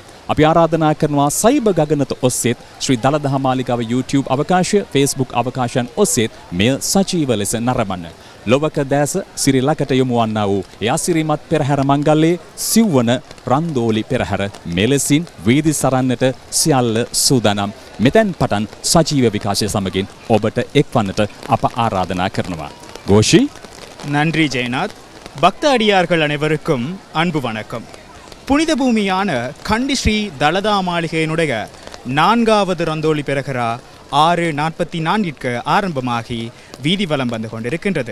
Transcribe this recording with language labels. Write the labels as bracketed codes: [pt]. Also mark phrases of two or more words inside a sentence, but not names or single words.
[si] අපි ආරාධනා කරනවා සයිබර් ගගනත ඔස්සේත් ශ්‍රී දලදා මාලිගාව YouTube අවකාශය, Facebook අවකාශයන් ඔස්සේත් මෙය සජීව ලෙස නරඹන්න. ලොවක දැස සිරි ලකට යොමු වන්නා වූ ඒ අසිරිමත් පෙරහැර මංගල්‍යයේ සිව්වන රන්දෝලි පෙරහැර මෙලෙසින් වීදි සරන්නට සියල්ල සූදානම්. මෙතෙන් පටන් සජීව විකාශය සමගින් ඔබට එක්වන්නට අප ආරාධනා කරනවා. [ta] கோஷி நன்றி ஜெயநாத். பக்த அடியார்கள் அனைவருக்கும் அன்பு வணக்கம். புனித பூமியான கண்டி ஸ்ரீ தலதா மாளிகையினுடைய 4வது ரந்தோலி பெரஹரா 6:44 ஆரம்பமாகி வீதி வலம் வந்து கொண்டிருக்கின்றது.